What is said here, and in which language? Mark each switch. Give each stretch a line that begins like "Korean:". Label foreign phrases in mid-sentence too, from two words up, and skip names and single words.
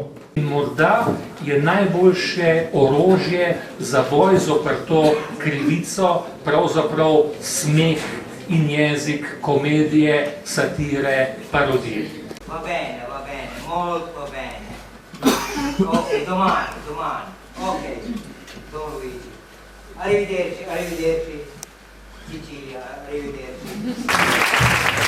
Slovenian: In morda je najboljše orožje za boj zoper to krivico pravzaprav smeh in jezik komedije, satire, parodije.
Italian: Va bene, molto bene. Ok, domani. Ok, Don Luigi. Arrivederci. Sicilia, arrivederci.